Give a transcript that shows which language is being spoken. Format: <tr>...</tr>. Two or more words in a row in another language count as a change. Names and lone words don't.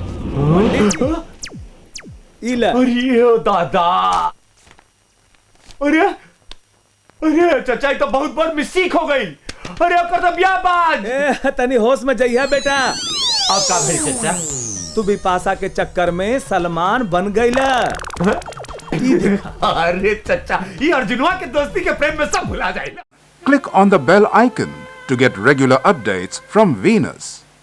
<bho>अरे दादा, अरे अरे चचा तो बहुत बड़ मिस्टेक हो गई। अरे अब कर ब्याह बाज। तनी होश में जइहा बेटा। अब का भेल चचा? तू बिपाशा के चक्कर में सलमान बन गईला। अरे चचा, ये अर्जुनवा के दोस्ती के प्रेम में सब भुला जाएगा।</bho> <en>Click on the bell icon to get regular updates from Venus.</en>